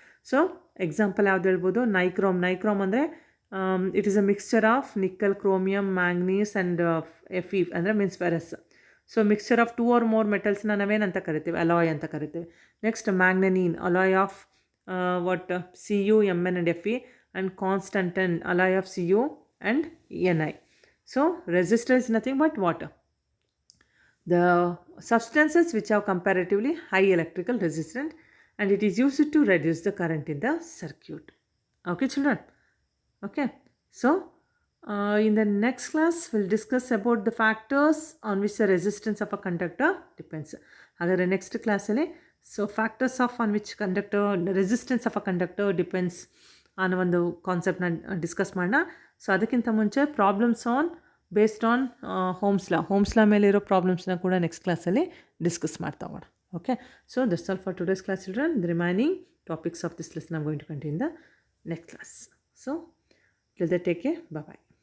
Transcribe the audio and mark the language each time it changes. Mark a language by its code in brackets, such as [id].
[kn] So example ಯಾವ್ದು ಹೇಳ್ಬೋದು, nichrome ಅಂದರೆ [en] It is a mixture of nickel, chromium, manganese and Fe ಅಂದರೆ means ferrous. [kn] So [en] mixture of 2 or more ಮೆಟಲ್ಸ್ನ [kn] ನಾವೇನಂತ ಕರಿತೀವಿ, alloy ಅಂತ ಕರಿತೀವಿ. [en] Next manganin, alloy of Cu, Mn and Fe, and constantan, alloy of Cu and Ni. So resistor is nothing but what? The substances which have comparatively high electrical resistance, and it is used to reduce the current in the circuit. Okay children? Okay, so in the next class we'll discuss about the factors on which the resistance of a conductor depends. [kn] Agare [en] next class alli so factors of on which resistance of a conductor depends [kn] ಅನ್ನೋ ಒಂದು ಕಾನ್ಸೆಪ್ಟ್ನ discuss ಮಾಡೋಣ. So ಅದಕ್ಕಿಂತ ಮುಂಚೆ problems based on homes ಲಾ ಮೇಲೆ ಇರೋ ಪ್ರಾಬ್ಲಮ್ಸ್ನ ಕೂಡ next ಕ್ಲಾಸಲ್ಲಿ discuss ಮಾಡ್ತಾ ಹೋಗೋಣ. [en] Okay, so that's all for today's class children. The remaining topics of this lesson I am going to continue in the next class. So till then take care, bye bye.